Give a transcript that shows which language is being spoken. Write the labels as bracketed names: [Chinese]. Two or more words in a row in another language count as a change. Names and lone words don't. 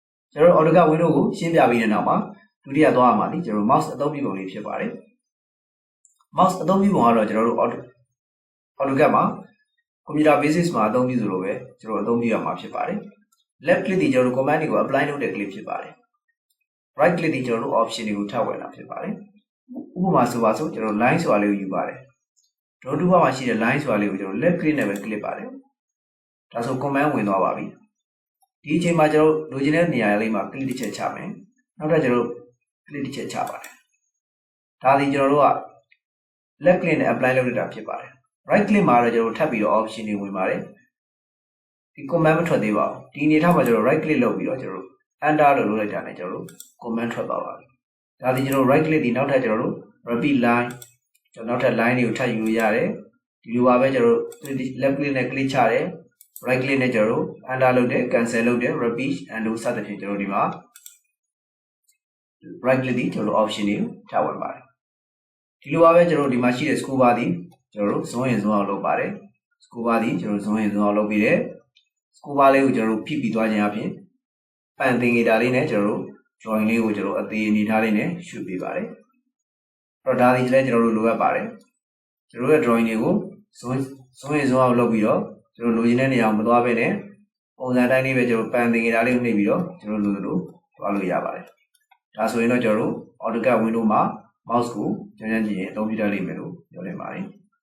[Burmese] ကျွန်တော် [English] AutoCAD window [Burmese] ကိုရှင်းပြပြီးတဲ့နောက်မှာဒုတိယသွားရမှာဒီကျွန်တော် mouse အသုံးပြုပုံလေးဖြစ်ပါတယ် mouse အသုံးပြုပုံကတော့ကျွန်တော်တို့ AutoCAD မှာ [English] computer basics [Burmese] မှာအသုံးပြုသလိုပဲကျွန်တော်အသုံးပြုရမှာဖြစ်ပါတယ် [English] left click [Burmese] ဒီကျွန်တော်တို့ command တွေကို apply လုပ်တဲ့ click ဖြစ်ပါတယ် [English] right click [Burmese] ဒီကျွန်တော်တို့ option တွေကိုထပ်ဝင်တာဖြစ်ပါတယ်ဥပမာဆိုပါစို့ကျွန်တော် line ဆိုတာလေးကိုယူပါတယ် [English] draw toolbar [Burmese] မှာရှိတဲ့ line ဆိုတာလေးကိုကျွန်တော် [English] left click [Burmese] နဲ့ပဲ click ပါတယ်ဒါ ဆို command ဝင်သွားပါပြီဒီအချိန်မှာကျွန်တော်လိုချင်တဲ့နေရာလေးမှာ click တစ်ချက်ချမယ်နောက်ထပ်ကျွန်တော် click တစ်ချက်ချပါတယ်ဒါဒီကျွန်တော်တို့က [English] left click [Burmese] နဲ့ apply လုပ်ရတာဖြစ်ပါတယ် [English] right click [Burmese] မှာတော့ကျွန်တော်ထပ်ပြီးတော့ option တွေဝင်ပါတယ်ဒီ command မထွက်သေးပါဘူးဒီအနေထားမှာကျွန်တော် [English] right click [Burmese] လုပ်ပြီးတော့ကျွန်တော် enter လို့လုပ်လိုက်တာနဲ့ကျွန်တော် command ထွက်သွားပါပြီဒါဒီကျွန်တော် [English] right click [Burmese] ဒီနောက်ထပ်ကျွန်တော် [English] repeat line [Burmese] ကျွန်တော်နောက်ထပ် line တွေကိုထပ်ယူလို့ရတယ်ဒီလိုပါပဲကျွန်တော် [English] left click [Burmese] နဲ့ click ချတယ် [English] right click [Burmese] နဲ့ကျွန်တော် enter လုပ်တယ် cancel လုပ်တယ် [English] repeat undo [Burmese] စသဖြင့်ကျွန်တော်ဒီမှာ [English] right click [Burmese] ဒီကျွန်တော် option တွေထပ်ဝင်ပါတယ်ဒီလိုပါပဲကျွန်တော်ဒီမှာရှိတဲ့ [English] scroll bar [Burmese] ဒီကျွန်တော် [English] zoom in zoom out [Burmese] လုပ်ပါတယ် [English] scroll bar [Burmese] ဒီကျွန်တော် [English] zoom in zoom out [Burmese] လုပ်ပြီးတယ် [English] scroll bar [Burmese] လေးကိုကျွန်တော်ဖိပြီးသွားခြင်းအပြင်ပန်သင်္ကေတလေးနဲ့ကျွန်တော် drawing လေးကိုကျွန်တော်အသေးအနေထားလေးနဲ့ရွှေ့ပေးပါတယ်အဲ့တော့ဒါဒီလည်းကျွန်တော်တို့လိုအပ်ပါတယ်ကျွန်တော်ရဲ့ drawing တွေကို [English] zoom in zoom out [Burmese] လုပ်ပြီးတော့ကျွန်တော်လိုချင်တဲ့နေရာကိုမသွားဘဲနဲ့ပုံစံတိုင်းလေးပဲကျွန်တော်ပန်သင်္ကေတလေးကိုနှိပ်ပြီးတော့ကျွန်တော်လိုလိုသွားလို့ရပါတယ်ဒါဆိုရင်တော့ကျွန်တော်တို့ [English] AutoCAD window [Burmese] မှာ mouse ကိုကြမ်းကြမ်းကြည့်ရင်အသုံးပြုတတ်လိမ့်မယ်လို့ပြောနေပါတယ်